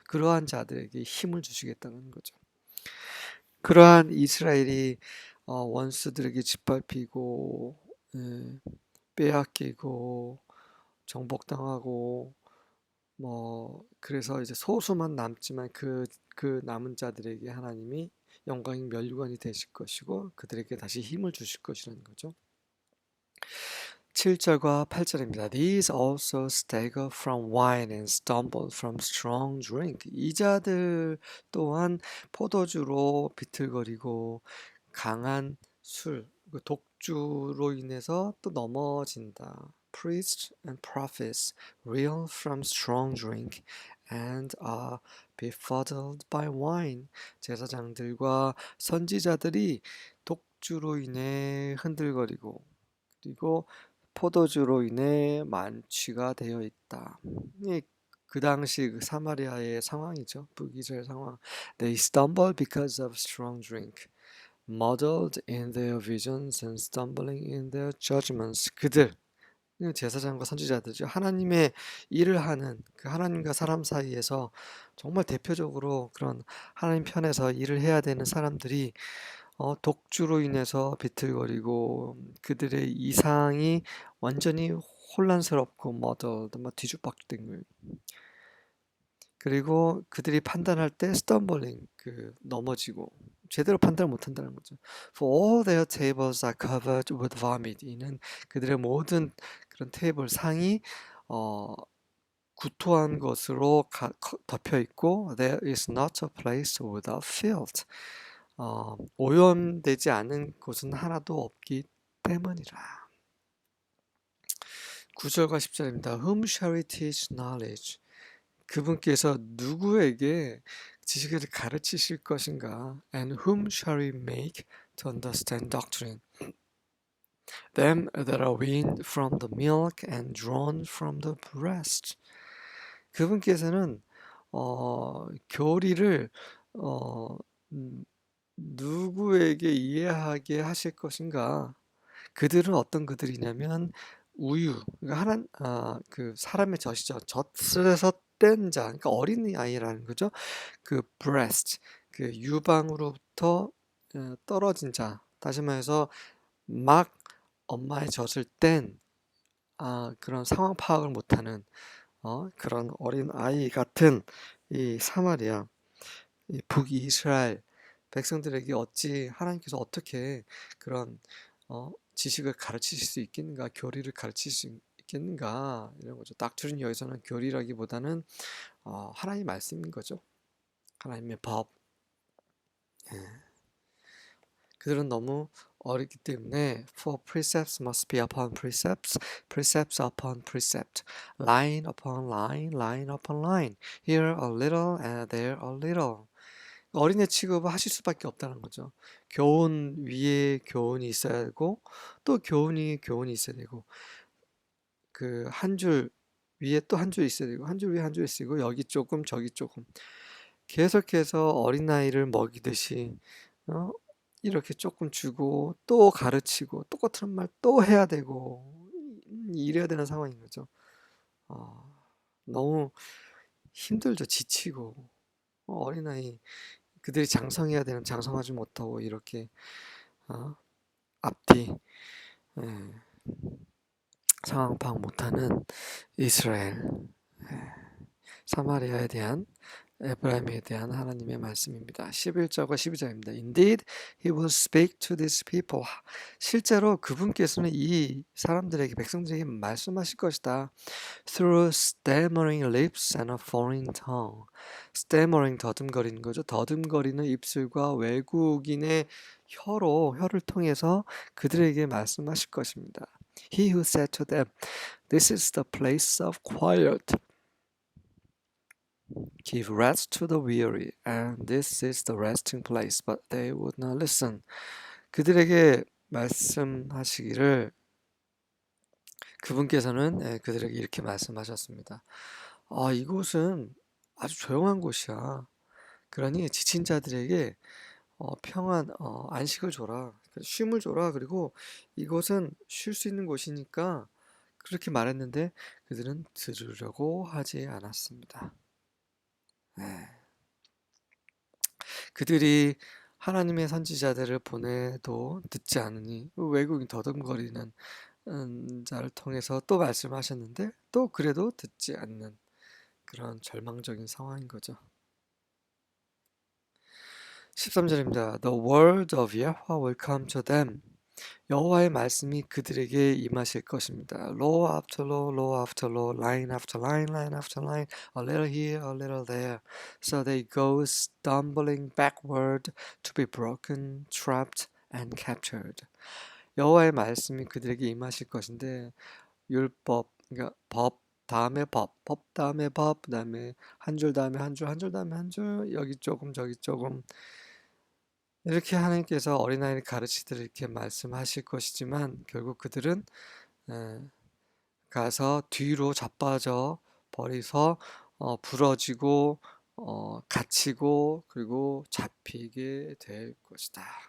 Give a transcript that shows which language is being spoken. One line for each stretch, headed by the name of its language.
Korean: 그러한 자들에게 힘을 주시겠다는 거죠. 그러한 이스라엘이 원수들에게 짓밟히고 빼앗기고 정복당하고 그래서 이제 소수만 남지만 그 남은 자들에게 하나님이 영광의 면류관이 되실 것이고 그들에게 다시 힘을 주실 것이라는 거죠. 7절과 8절입니다.
English: These also stagger from wine and stumble from strong drink.
Korean: 이 자들 또한 포도주로 비틀거리고 강한 술, 독주로 인해서 또 넘어진다.
English: Priests and prophets reel from strong drink and are befuddled by wine.
Korean: 제사장들과 선지자들이 독주로 인해 흔들거리고 그리고 포도주로 인해 만취가 되어 있다. 그 당시 그 사마리아의 상황이죠. 북이스라엘 상황.
English: They stumble because of strong drink, muddled in their visions and stumbling in their judgments.
Korean: 그들 제사장과 선지자들이죠. 하나님의 일을 하는 그 하나님과 사람 사이에서 정말 대표적으로 그런 하나님 편에서 일을 해야 되는 사람들이 독주로 인해서 비틀거리고 그들의 이상이 완전히 혼란스럽고 뒤죽박죽된 거예요. 그리고 그들이 판단할 때 stumbling, 넘어지고 제대로 판단을 못한다는 거죠.
English: For all their tables are covered with vomit.
Korean: 이는 그들의 모든 그런 테이블 상이 구토한 것으로 덮여 있고
English: there is not a place without filth.
Korean: 오염되지 않은 곳은 하나도 없기 때문이라. 9절과 10절입니다.
English: Whom shall we teach knowledge?
Korean: 그분께서 누구에게 지식을 가르치실 것인가?
English: And whom shall we make to understand doctrine? Them that are weaned from the milk and drawn from the breast.
Korean: 그분께서는 교리를 누구에게 이해하게 하실 것인가? 그들은 어떤 그들이냐면 우유, 그러니까 그 사람의 젖이죠. 젖에서 뗀 자, 그러니까 어린 아이라는 거죠. 그 breast, 그 유방으로부터 떨어진 자. 다시 말해서 막 엄마의 젖을 뗀 그런 상황 파악을 못하는 그런 어린 아이 같은 이 사마리아, 이 북이스라엘 백성들에게 어찌 하나님께서 어떻게 그런 지식을 가르치실 수 있겠는가, 교리를 가르칠 수 있겠는가 이런 거죠. 닥트린 여기서는 교리라기보다는 하나님 말씀인 거죠. 하나님의 법. 예. 그들은 너무 어리기 때문에
English: for precepts must be upon precepts, precepts upon precept, line upon line, line upon line, here a little and there a little.
Korean: 어린애 취급을 하실 수밖에 없다는 거죠. 교훈 위에 교훈이 있어야 되고 또 교훈이 있어야 되고 그 한 줄 위에 또 한 줄 있어야 되고 한 줄 위에 한 줄 있어야 되고 여기 조금 저기 조금 계속해서 어린아이를 먹이듯이 어? 이렇게 조금 주고 또 가르치고 똑같은 말 또 해야 되고 이래야 되는 상황인 거죠. 어, 너무 힘들죠. 지치고 어린아이 그들이 장성해야 되는 장성하지 못하고 이렇게 어, 앞뒤 예, 상황 파악 못하는 이스라엘 사마리아에 대한 에브라임에 대한 하나님의 말씀입니다. 11절과 12절입니다.
English: Indeed, he will speak to these people.
Korean: 실제로 그분께서는 이 사람들에게 백성들에게 말씀하실 것이다.
English: Through stammering lips and a foreign tongue.
Korean: stammering 더듬거리는 거죠. 더듬거리는 입술과 외국인의 혀를 통해서 그들에게 말씀하실 것입니다.
English: He who said to them, "This is the place of quiet." Give rest to the weary, and this is the resting place. But they would not listen.
Korean: 그들에게 말씀하시기를 그분께서는 그들에게 이렇게 말씀하셨습니다. 이곳은 아주 조용한 곳이야. 그러니 지친 자들에게 평안, 안식을 줘라. 쉼을 줘라. 그리고 이곳은 쉴 수 있는 곳이니까 그렇게 말했는데 그들은 들으려고 하지 않았습니다. 네. 그들이 하나님의 선지자들을 보내도 듣지 않으니 외국인 더듬거리는 자를 통해서 또 말씀하셨는데 또 그래도 듣지 않는 그런 절망적인 상황인 거죠. 13절입니다.
English: The word of Yahweh will come to them.
Korean: 여호와의 말씀이 그들에게 임하실 것입니다.
English: Law after law, law after law, line after line, line after line, a little here, a little there. So they go stumbling backward to be broken, trapped, and captured.
Korean: 여호와의 말씀이 그들에게 임하실 것인데 율법, 그러니까 법 다음에 법 다음에 법, 그다음에 한 줄 다음에 한 줄, 한 줄 다음에 한 줄, 여기 조금 저기 조금 이렇게 하나님께서 어린아이를 가르치듯 이렇게 말씀하실 것이지만 결국 그들은 에, 가서 뒤로 자빠져 버려서 부러지고 갇히고 그리고 잡히게 될 것이다.